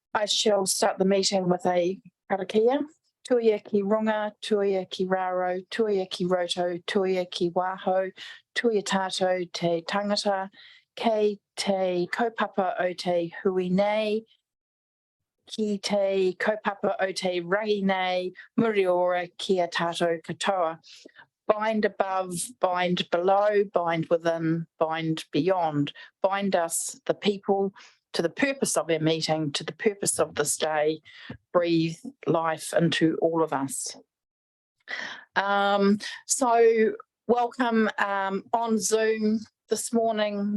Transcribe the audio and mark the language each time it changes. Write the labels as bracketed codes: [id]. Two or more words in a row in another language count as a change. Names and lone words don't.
[en] I shall start the meeting with a karakia. [mi] Tuia ki runga, tuia ki raro, tuia ki roto, tuia ki waho, tuia tātou te tangata, kei te kaupapa o te hui nei, ki te kaupapa o te rangi nei, muri ora kia tātou katoa. [en] Bind above, bind below, bind within, bind beyond. Bind us, the people, to the purpose of our meeting, to the purpose of this day. Breathe life into all of us. So welcome on Zoom this morning.